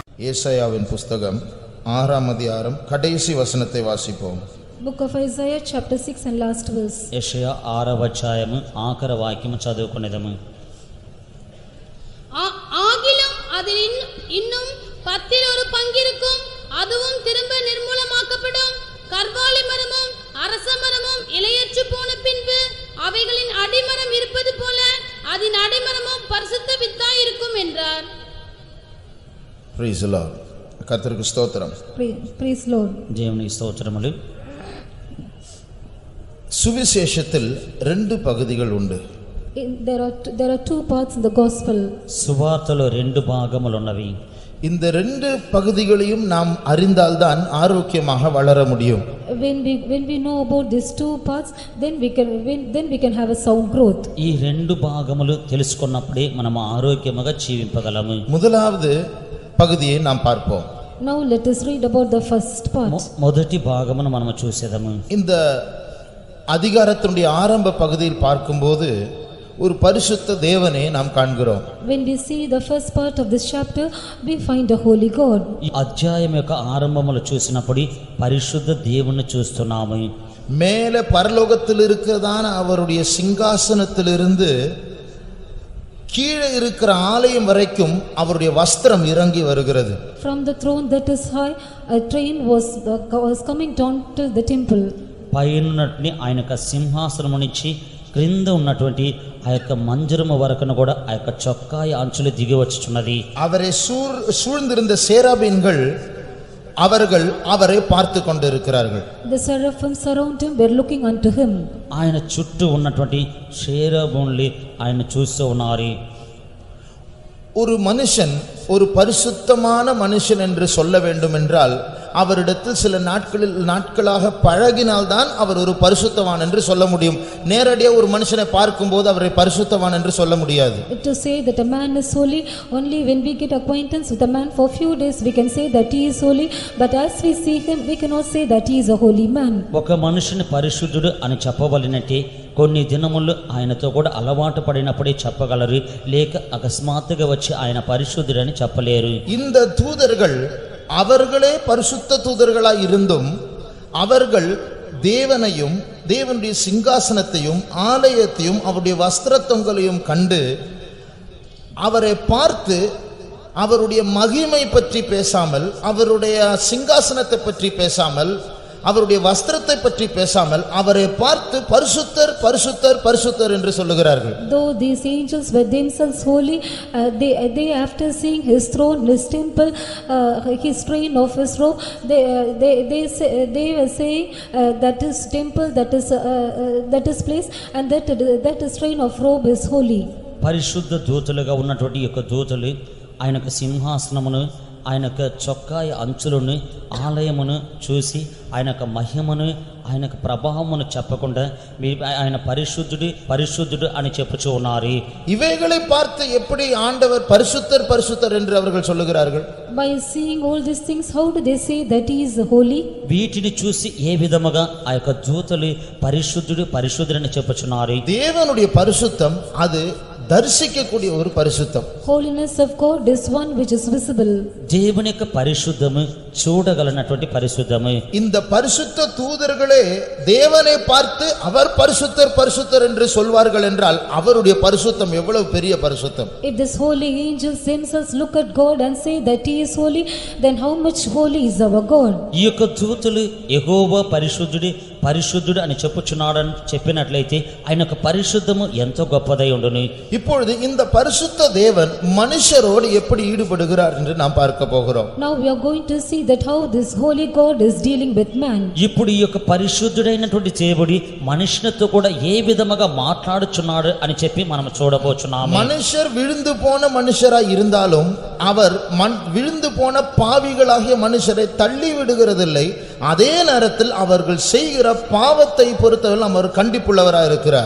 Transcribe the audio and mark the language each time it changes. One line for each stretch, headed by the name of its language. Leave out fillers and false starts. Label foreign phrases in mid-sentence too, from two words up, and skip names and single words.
Tamil: ஏசாயாவின் புஸ்தகம் 6ஆம் அதிகாரம் கடைசி வசனத்தை வாசிப்போம்.
English: Book of Isaiah chapter 6 and last verse.
Telugu: యెషయా 6వ అధ్యాయము ఆఖరి వాక్యము చదువుకునేదము.
Tamil: ஆகிலும் அதில் இன்னும் 10 ஒரு பங்கிருக்கும், அதுவும் திரும்ப நிர்மூலமாக்கப்படும். கர்வாலி மரமும் அரச மரமும் இலையற்று போன பின்பு அவைகளின் அடிமரம் இருப்பது போல அதன் அடிமரமும் பரிசுத்த வித்தாய் இருக்கும் என்றார்.
English: Praise the Lord.
Tamil: கர்த்தருக்கு ஸ்தோத்திரம்.
English: Praise Lord.
Telugu: దేవునికి స్తోత్రములు.
Tamil: சுவிசேஷத்தில் 2 பகுதிகள் உண்டு.
English: There are two parts in the gospel.
Telugu: సువార్తలో 2 భాగములు ఉన్నవి.
Tamil: இந்த 2 பகுதிகளையும் நாம் அறிந்தால்தான் ஆரோக்கியமாக வளர முடியும்.
English: When we know about these 2 parts, then we can have a sound growth.
Telugu: ఈ 2 భాగములు తెలుసుకున్నప్పుడే మనం ఆరోగ్యముగా జీవించగలము.
Tamil: முதலாவது பகுதியை நாம் பார்ப்போம்.
English: Now let us read about the first part.
Telugu: మొదటి భాగమును మనం చూసేదము.
Tamil: இந்த அதிகாரத்தினுடைய ஆரம்ப பகுதியில் பார்க்கும்போது ஒரு பரிசுத்த தேவனை நாம் காண்கிறோம்.
English: When we see the first part of this chapter, we find a holy God.
Telugu: ఈ అధ్యాయం యొక్క ఆరంభములో చూసినప్పుడు పరిశుద్ధ దేవుని చూస్తున్నాము.
Tamil: மேலே பரலோகத்தில் இருக்கிறதான அவருடைய சிங்காசனத்திலிருந்து கீழே இருக்கிற ஆலயம் வரைக்கும் அவருடைய வஸ்திரம் இறங்கி வருகிறது.
English: From the throne that is high, a train was coming down to the temple.
Telugu: పైనున్నట్ని ఆయన యొక్క సింహాసనం నుంచి క్రింద ఉన్నటువంటి ఆ యొక్క మంజరము వరకును కూడా ఆ యొక్క చొక్కాయ అంచులు దిగి వచ్చుచున్నది.
Tamil: அவரை சூழ்ந்திருந்த சேராபீன்கள் அவர்கள் அவரை பார்த்து கொண்டிருக்கிறார்கள்.
English: The seraphim surround him, were looking unto him.
Telugu: ఆయన చుట్టూ ఉన్నటువంటి షేరాబోన్లు ఆయన చూస్తూ ఉన్నారు.
Tamil: ஒரு மனுஷன் ஒரு பரிசுத்தமான மனுஷன் என்று சொல்ல வேண்டும் என்றால் அவரிடத்தில் சில நாட்களாக பழகினால்தான் அவர் ஒரு பரிசுத்தவான் என்று சொல்ல முடியும். நேரடியாக ஒரு மனுஷனை பார்க்கும்போது அவரை பரிசுத்தவான் என்று சொல்ல முடியாது.
English: To say that a man is holy, only when we get acquaintance with a man for few days we can say that he is holy, but as we see him we cannot say that he is a holy man.
Telugu: ఒక మనుషుని పరిశుద్ధుడు అని చెప్పవలనంటే కొన్ని దినములు ఆయనతో కూడా అలవాటు పడినప్పుడే చెప్పగలరు, లేక అకస్మాత్తుగా వచ్చి ఆయన పరిశుద్ధుడని చెప్పలేరు.
Tamil: இந்த தூதர்கள் அவர்களே பரிசுத்த தூதர்களாய் இருந்தும் அவர்கள் தேவனையும் தேவனுடைய சிங்காசனத்தையும் ஆலயத்தையும் அவருடைய வஸ்திரத்தொங்கலையும் கண்டு அவரை பார்த்து அவருடைய மகிமை பற்றி பேசாமல், அவருடைய சிங்காசனத்தை பற்றி பேசாமல், அவருடைய வஸ்திரத்தை பற்றி பேசாமல் அவரை பார்த்து பரிசுத்தர் பரிசுத்தர் பரிசுத்தர் என்று சொல்லுகிறார்கள்.
English: Though these angels were themselves holy, they after seeing his throne, his temple, his train of his robe, they were saying that his temple, that is place, and that his train of robe is holy.
Telugu: పరిశుద్ధ దూతలుగా ఉన్నటువంటి యొక్క దూతలు ఆయనకు సింహాసనమును, ఆయనకు చొక్కాయ అంచులను, ఆలయమును చూసి ఆయనకు మహిమను, ఆయనకు ప్రభావమును చెప్పకుండా ఆయన పరిశుద్ధుడు పరిశుద్ధుడు అని చెప్పుచూ ఉన్నారు.
Tamil: இவைகளை பார்த்து எப்படி ஆண்டவர் பரிசுத்தர் பரிசுத்தர் என்று அவர்கள் சொல்லுகிறார்கள்?
English: By seeing all these things, how do they say that he is holy?
Telugu: వీటిని చూసి ఏ విధముగా ఆ యొక్క దూతలు పరిశుద్ధుడు పరిశుద్ధుడు అని చెప్పుచున్నారు?
Tamil: தேவனுடைய பரிசுத்தம் அது దర్శించக்கூடிய ஒரு பரிசுத்தம்.
English: Holiness of God is one which is visible.
Telugu: దేవుని యొక్క పరిశుద్ధము చూడగలనటువంటి పరిశుద్ధము.
Tamil: இந்த பரிசுத்த தூதர்களே தேவனை பார்த்து அவர் பரிசுத்தர் பரிசுத்தர் என்று சொல்வார்கள் என்றால் அவருடைய பரிசுத்தம் எவ்வளவு பெரிய பரிசுத்தம்.
English: If these holy angels themselves look at God and say that he is holy, then how much holy is our God?
Telugu: ఈ యొక్క దూతలు యెహోవా పరిశుద్ధుడు పరిశుద్ధుడు అని చెప్పుచున్నాడని చెప్పినట్లయితే ఆయన యొక్క పరిశుద్ధము ఎంతో గొప్పదై ఉండును.
Tamil: இப்பொழுது இந்த பரிசுத்த தேவன் மனுஷரோடு எப்படி ஈடுபடுகிறார் என்று நாம் பார்க்க போகிறோம்.
English: Now we are going to see that how this holy God is dealing with man.
Telugu: ఇప్పుడు ఈ యొక్క పరిశుద్ధుడైనటువంటి దేవుడు మనుషునితో కూడా ఏ విధముగా మాట్లాడుచున్నాడు అని చెప్పి మనం చూడబోచున్నాము.
Tamil: மனுஷர் விழுந்து போன மனுஷராய் இருந்தாலும் அவர் விழுந்து போன பாவிகளாகிய மனுஷரை தள்ளி விடுகிறதில்லை. அதே நேரத்தில் அவர்கள் செய்கிற பாவத்தை பொறுத்தவரை அவர் கண்டிப்புள்ளவராய் இருக்கிறார்.